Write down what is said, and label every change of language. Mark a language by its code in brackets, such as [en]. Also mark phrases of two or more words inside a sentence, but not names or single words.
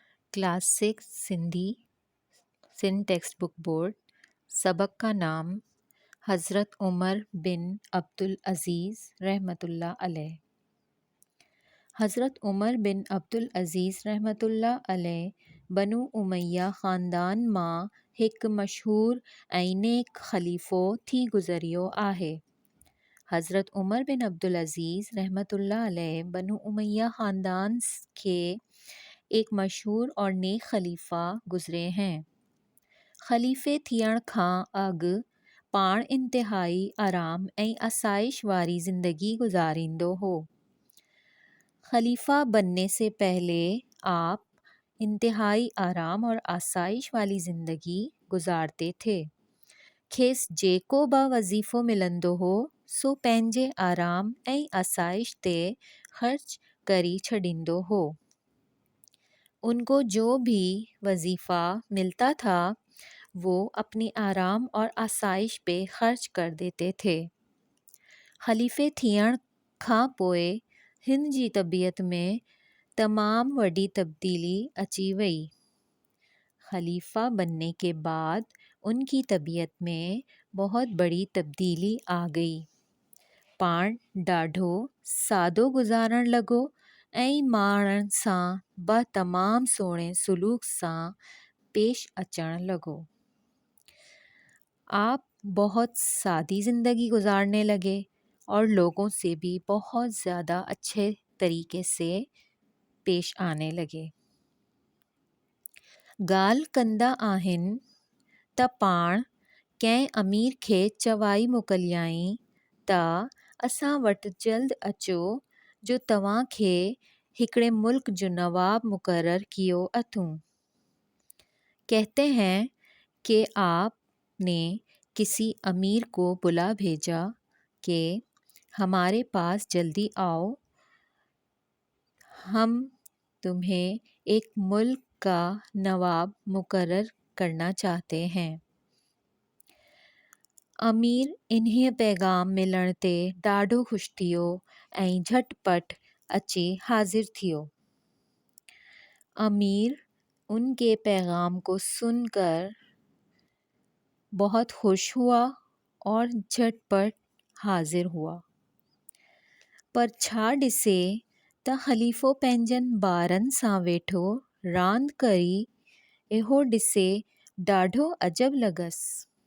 [ur] کلاس 6 سندھی سندھ ٹیکسٹ بک بورڈ. سبق کا نام حضرت عمر بن عبدالعزیز [ar] رحمة الله عليه. [sd] हज़रत उमर बिन अब्दुल अज़ीज़ [ar] رحمة الله عليه [sd] बनु उमैया ख़ानदान मां हिकु मशहूर ऐं नेक ख़लीफ़ो थी गुज़रियो आहे। [ur] حضرت عمر بن عبدالعزیز [ar] رحمة الله عليه [ur] بنو امیہ خاندان کے ایک مشہور اور نیک خلیفہ گزرے ہیں. [sd] ख़लीफ़े थियण खां अॻु पाण इंतिहाई आराम ऐं आसाइश वारी ज़िंदगी गुज़ारींदो हो। [ur] خلیفہ بننے سے پہلے آپ انتہائی آرام اور آسائش والی زندگی گزارتے تھے. [sd] खेसि जेको बि वज़ीफ़ो मिलंदो हो सो पंहिंजे आराम ऐं आसाइश ते ख़र्च करी छॾींदो हो। [ur] ان کو جو بھی وظیفہ ملتا تھا وہ اپنی آرام اور آسائش پہ خرچ کر دیتے تھے. [sd] ख़लीफ़े थियण खां पोइ हिन जी तबीयत में तमाम वॾी तब्दीली अची वई। [ur] خلیفہ بننے کے بعد ان کی طبیعت میں بہت بڑی تبدیلی آ گئی. [sd] पाण ॾाढो सादो गुज़ारण लॻो ऐं माण्हुनि सां बि तमामु सुहिणे सुलूक सां पेश अचण लॻो। [ur] آپ بہت سادی زندگی گزارنے لگے اور لوگوں سے بھی بہت زیادہ اچھے طریقے سے پیش آنے لگے. [sd] ॻाल्हि कंदा आहिनि त पाण कंहिं अमीर खे चवाई मोकिलियाईं त असां वटि जल्द अचो जो तव्हांखे हिकिड़े मुल्क जो नवाब मुक़रर कियो अथूं। [ur] کہتے ہیں کہ آپ نے کسی امیر کو بلا بھیجا کہ ہمارے پاس جلدی آؤ، ہم تمہیں ایک ملک کا نواب مقرر کرنا چاہتے ہیں. [sd] अमीर इन्हीअ पैगाम मिलण ते ॾाढो ख़ुशि थियो ऐं झटपट अची हाज़िर थियो। [ur] امیر ان کے پیغام کو سن کر بہت خوش ہوا اور جھٹ پٹ حاضر ہوا. [sd] पर छा ॾिसे त ख़लीफ़ो पंहिंजनि ॿारनि सां वेठो रांदि करी इहो ॾिसे ॾाढो अजब लॻसि।